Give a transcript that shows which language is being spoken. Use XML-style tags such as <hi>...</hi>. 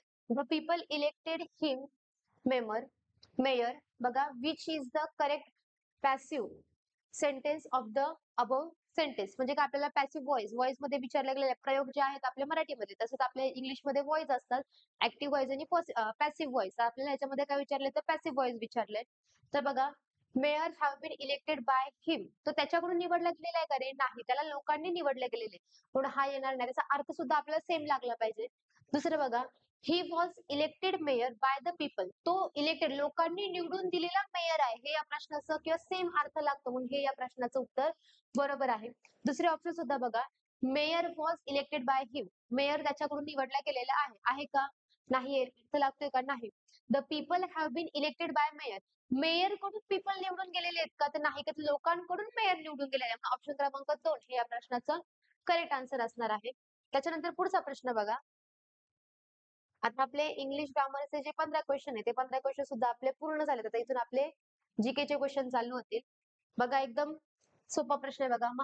<en>the people elected him mayor</en> <mr>बघा</mr> <en>Which is the correct passive sentence of the above sentence.</en> <mr>म्हणजे काय, आपल्याला passive voice मध्ये विचारले गेलेले प्रयोग जे आहेत आपल्या मराठीमध्ये तसंच आपल्या इंग्लिशमध्ये व्हॉइस असतात. ऍक्टिव्ह व्हॉइस आणि पॅसिव्ह व्हॉइस. आपल्याला याच्यामध्ये काय विचारले तर पॅसिव्ह व्हॉइस विचारले.</mr> <en>तर बघा mayor have been elected by him.</en> <mr>तो त्याच्याकडून निवडला गेलेला आहे का रे? नाही. त्याला लोकांनी निवडले गेलेले. म्हणून हा येणार नाही. त्याचा अर्थ सुद्धा आपल्याला सेम लागला पाहिजे. दुसरं बघा.</mr> <en>He was elected mayor by the people.</en> <mr>तो इलेक्टेड लोकांनी निवडून दिलेला मेयर आहे. हे या प्रश्नाचं किंवा सेम अर्थ लागतो म्हणून हे या प्रश्नाचं उत्तर बरोबर आहे. दुसरे ऑप्शन सुद्धा बघा.</mr> <en>Mayor was elected by him.</en> <mr>Mayor त्याच्याकडून निवडला गेलेला आहे. आहे का? नाही. अर्थ लागतोय का? नाही.</mr> <en>The people have been elected by mayor.</en> <mr>Mayor कडून पीपल निवडून गेलेले आहेत का? तर नाही. का लोकांकडून मेयर निवडून गेलेले आहे. ऑप्शन क्रमांक 2 हे या प्रश्नाचं करेक्ट आन्सर असणार आहे. त्याच्यानंतर पुढचा प्रश्न बघा. आता आपले इंग्लिश ग्रामरचे जे 15 क्वेश्चन आहे ते 15 क्वेश्चन सुद्धा आपले पूर्ण झालेत. आता इथून आपले जीकेचे क्वेश्चन चालू होतील. बघा एकदम सोपा प्रश्न आहे बघा.</mr>